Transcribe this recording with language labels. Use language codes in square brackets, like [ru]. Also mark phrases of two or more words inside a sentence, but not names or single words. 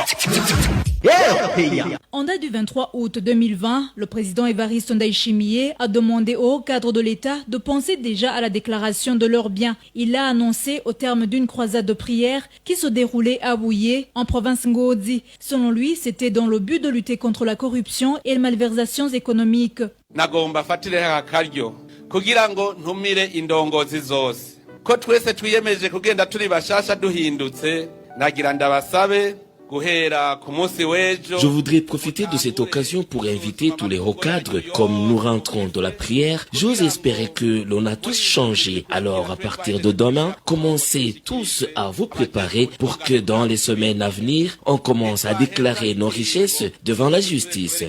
[fr] En date du 23 août 2020, le président Évariste Ndayishimiye a demandé aux cadres de l'État de penser déjà à la déclaration de leurs biens. Il l'a annoncé au terme d'une croisade de prière qui se déroulait à Bouye, en province Ngozi. Selon lui, c'était dans le but de lutter contre la corruption et les malversations économiques. [rn] Nagomba fatire akaryo kugira ngo ntumire indongozi zose ko twese twiyemeje kugenda turi bashasha duhindutse nagira ndabasabe. [fr] Je voudrais profiter de cette occasion pour inviter tous les recadres. Comme nous rentrons de la prière, j'ose espérer que l'on a tous changé. Alors, à partir de demain, commencez tous à vous préparer pour que dans les semaines à venir, on commence à déclarer nos richesses devant la justice.